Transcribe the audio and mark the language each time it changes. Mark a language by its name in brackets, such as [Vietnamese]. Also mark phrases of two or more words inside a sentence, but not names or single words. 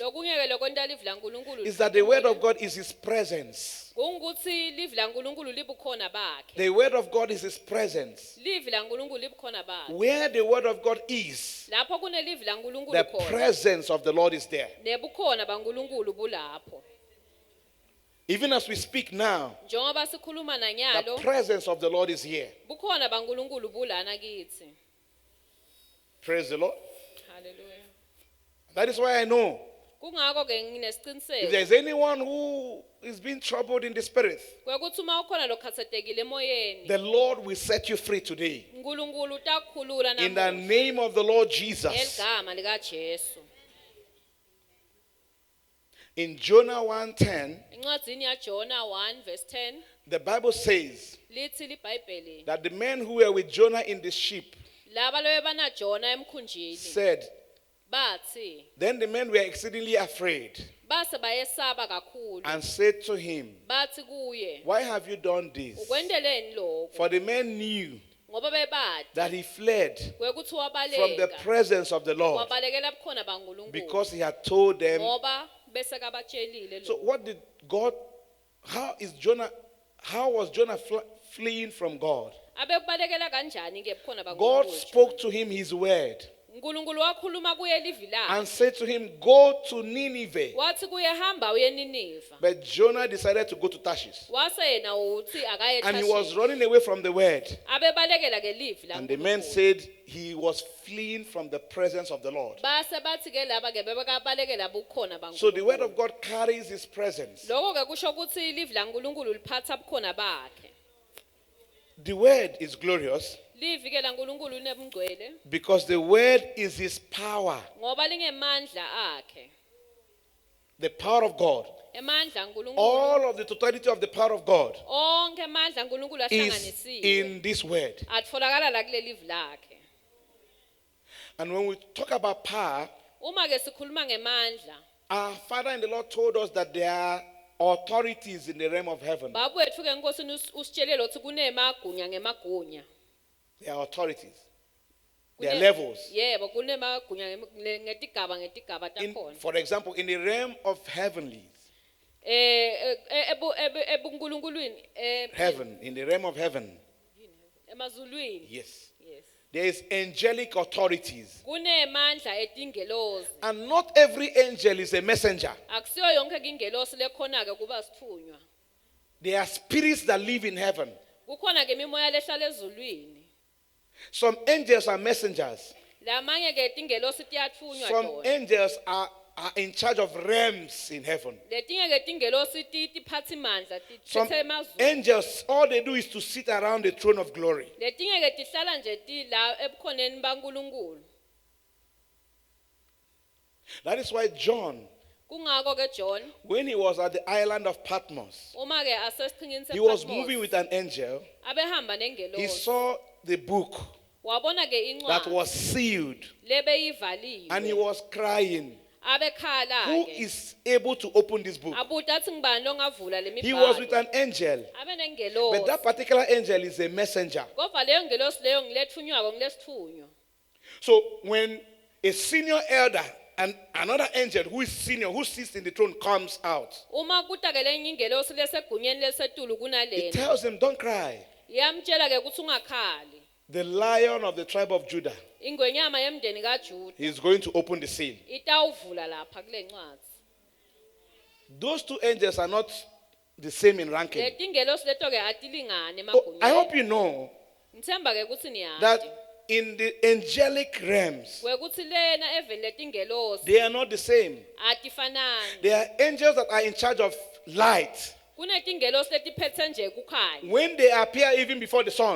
[Swati] Lokunye ke lokwenta livi laNkulunkulu. [English] is that the word of God is his presence. [Swati] Kungukuthi livi laNkulunkulu libukhona bakhe. [English] The word of God is his presence. [Swati] Livi laNkulunkulu libukhona bakhe. [English] Where the word of God is, [Swati] Lapho kune livi laNkulunkulu [English] the [Swati] khona. [English] presence of the Lord is there. [Swati] Nebukhona baNkulunkulu bulapho. [English] Even as we speak now, [Swati] Njengoba sikhuluma [English] the [Swati] nanyalo, [English] presence of the Lord is here. [Swati] bukhona baNkulunkulu bulana kithi. [English] Praise the Lord. Hallelujah. That is why I know [Swati] Kungakho ke [English] if [Swati] nginesiqiniseko [English] there's anyone who is being troubled in the spirit, [Swati] kwekuthi uma ukhona lokhathatekile emoyeni, [English] the Lord will set you free today. [Swati] uNkulunkulu utakukhulula [English] In the [Swati] namuhla [English] name of the Lord Jesus. [Swati] ngeligama likaJesu. [English] In Jonah 1:10, [Swati] Incwadzini yaJona 1 verse 10 [English] the Bible says [Swati] lithi liBhayibheli [English] that the men who were with Jonah in the ship [Swati] laba lobe bana Jona emkhunjini [English] said, [Swati] bathi [English] then the men were exceedingly afraid [Swati] base bayesaba kakhulu [English] and said to him, [Swati] bathi kuye [English] why have you done this? [Swati] ukwendeleni lokho [English] For the men knew [Swati] ngoba bebadi [English] that he fled [Swati] kwekuthi [English] from the [Swati] wabaleka [English] presence of the Lord [Swati] wabalekela bukhona baNkulunkulu [English] because he had told them. [Swati] ngoba bese kabatshelile [English] So [Swati] lo [English] what did God, how was Jonah fleeing from God? [Swati] abekubalekela kanjani ke bukhona [English] God [Swati] baNkulunkulu [English] spoke to him his word [Swati] uNkulunkulu wakhuluma kuye livi lakhe [English] and said to him, go to Nineveh. [Swati] wathi kuye hamba uye eNiniva [English] But Jonah decided to go to Tarshish. [Swati] wase yena uthi akaye [English] And he was [Swati] eThashishi [English] running away from the word. [Swati] abebalekela ke livi [English] And the men [Swati] laNkulunkulu [English] said he was fleeing from the presence of the Lord. [Swati] base bathi ke laba ke bebekabalekela bukhona baNkulunkulu [English] So the word of God carries his presence. [Swati] lokho ke kusho ukuthi livi laNkulunkulu liphatha bukhona bakhe [English] The word is glorious [Swati] livi ke laNkulunkulu linebungcwele [English] because the word is his power. [Swati] ngoba lingemandla akhe [English] The power of God. [Swati] emandla kaNkulunkulu [English] All of the totality of the power of God [Swati] onke amandla kaNkulunkulu [English] is [Swati] ahlanganisiwe [English] in this word. [Swati] atfolakala la kule livi lakhe [English] And when we talk about power, [Swati] uma ke sikhuluma ngemandla [English] our Father in the Lord told us that there are authorities in the realm of heaven. [Swati] babu wethu ke inkosini usitshelile ukuthi kunemagunya ngemagunya [English] There are authorities. There are levels. [Swati] yebo kunemagunya ngetigaba takhona [English] For example, in the realm of heavenlies, [Swati] ebuNkulunkulwini [English] heaven, in the realm of heaven, [Swati] emazulwini [English] yes, yes there is angelic authorities. [Swati] kunemandla etingelosi [English] And not every angel is a messenger. [Swati] akusiyo yonke ingelosi lekhona ke kuba sithunywa [English] There are spirits that live in heaven. [Swati] kukhona ke imimoya lehlala ezulwini [English] Some angels are messengers. [Swati] lamanye ke tingelosi tiyathunywa [English] Some [Swati] tona [English] angels are in charge of realms in heaven. [Swati] letinye ke tingelosi tiphatha imandla [English] Some [Swati] tithethe emazulu [English] angels, all they do is to sit around the throne of glory. [Swati] letinye ke tihlala nje la ebukhoneni baNkulunkulu [English] That is why John, [Swati] kungako ke John [English] when he was at the island of Patmos, [Swati] uma ke asesichingini [English] he was [Swati] sePatmos [English] moving with an angel. [Swati] abehamba [English] He [Swati] nengelosi [English] saw the book [Swati] wabona ke [English] that [Swati] incwadi [English] was sealed, [Swati] lebeyivaliwe [English] and he was crying. [Swati] abekhala [English] Who [Swati] ke [English] is able to open this book? [Swati] abuda athi ngibani longavula [English] He was with [Swati] lemibhalo [English] an angel, [Swati] abe [English] but [Swati] nengelosi [English] that particular angel is a messenger. [Swati] kodwa leyo ngelosi leyo ngilethunywa ngilesithunywa [English] So when a senior elder and another angel who is senior, who sits in the throne, comes out, [Swati] uma kuta ke lenye ingelosi lesegunyeni lesetulu [English] he [Swati] kunalena [English] tells him, "Don't cry. [Swati] yamtshela ke ukuthi ungakhali [English] The Lion of the tribe of Judah [Swati] ingwenyama yemndeni kaJuda [English] is going to open the seal." [Swati] itawuvula lapha kule ncwadi [English] Those two angels are not the same in ranking. [Swati] letingelosi leto ke atilingane [English] Oh, I hope [Swati] emagunyeni [English] you know [Swati] ngithemba ke ukuthi niyazi [English] that in the angelic realms, [Swati] kwekuthi lena eveni letingelosi [English] they are not the same. [Swati] atifanani [English] There are angels that are in charge of light. [Swati] kunetingelosi letiphethe nje kukhanya [English] When they appear even before the sun,